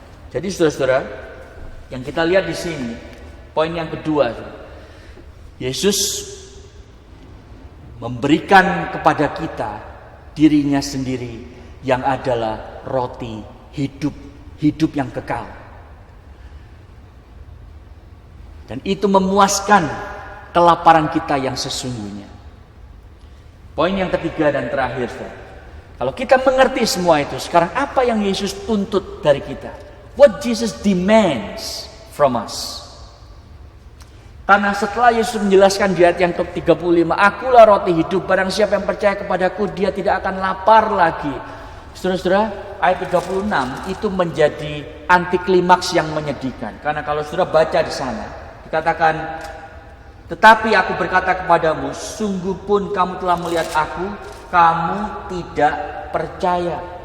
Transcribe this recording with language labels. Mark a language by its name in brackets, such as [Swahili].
[Indonesian] Jadi saudara-saudara, yang kita lihat di sini, poin yang kedua, Yesus memberikan kepada kita dirinya sendiri yang adalah roti hidup yang kekal. Dan itu memuaskan kelaparan kita yang sesungguhnya. Poin yang ketiga dan terakhir, saudara. Kalau kita mengerti semua itu, sekarang apa yang Yesus tuntut dari kita? [English] What Jesus demands from us? [Indonesian] Karena setelah Yesus menjelaskan di ayat yang ke-35, akulah roti hidup, barang siapa yang percaya kepadaku, dia tidak akan lapar lagi. Saudara-saudara, ayat 36 itu menjadi anti klimaks yang menyedihkan. Karena kalau saudara baca di sana, dikatakan, tetapi aku berkata kepadamu, sungguh pun kamu telah melihat aku, kamu tidak percaya.